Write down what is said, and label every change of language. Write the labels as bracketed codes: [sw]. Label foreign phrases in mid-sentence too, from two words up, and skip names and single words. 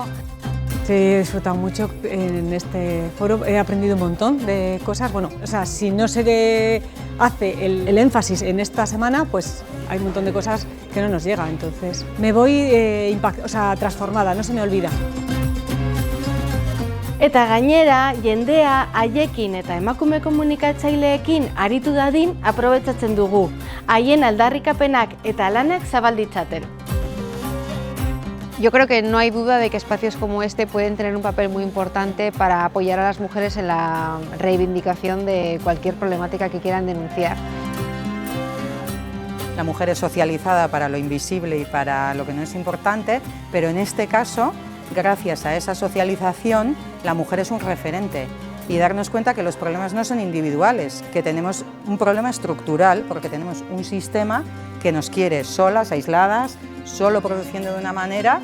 [es] He disfrutado mucho en este foro, he aprendido un montón de cosas. Si no se hace el énfasis en esta semana, hay un montón de cosas que no nos llegan. Entonces me voy transformada, no se me olvida. [eu] Eta gainera, jendea haiekin eta emakume komunikatzaileekin aritu dadin aprobetxatzen dugu, haien aldarrikapenak eta lanak zabal ditzaten. [es] Yo creo que no hay duda de que espacios como este pueden tener un papel muy importante para apoyar a las mujeres en la reivindicación de cualquier problemática que quieran denunciar. La mujer es socializada para lo invisible y para lo que no es importante, pero en este caso, gracias a esa socialización, la mujer es un referente y darnos cuenta que los problemas no son individuales, que tenemos un problema estructural porque tenemos un sistema que nos quiere solas, aisladas, solo produciendo de una manera.